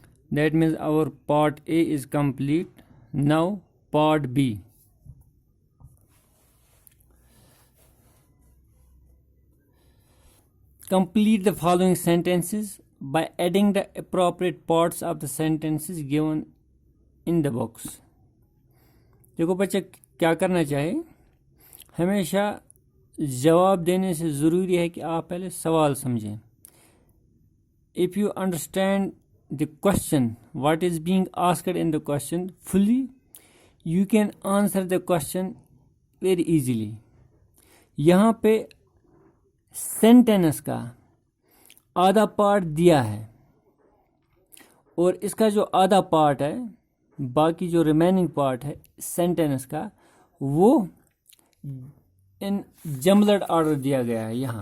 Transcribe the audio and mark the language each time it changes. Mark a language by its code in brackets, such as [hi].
[en] That means our part A is complete. Now part B. Complete the following sentences by adding the appropriate parts of the sentences given in the box. [hi] देखो बच्चा क्या करना चाहिए, हमेशा जवाब देने से ज़रूरी है कि आप पहले सवाल समझें. [en] If you understand the question, what is being asked in the question fully, you can answer the question very easily. [hi] यहाँ पे सेंटेंस का आधा पार्ट दिया है और इसका जो आधा पार्ट है, बाकी जो रिमेनिंग पार्ट है सेंटेंस का, वो इन जम्बल्ड ऑर्डर दिया गया है.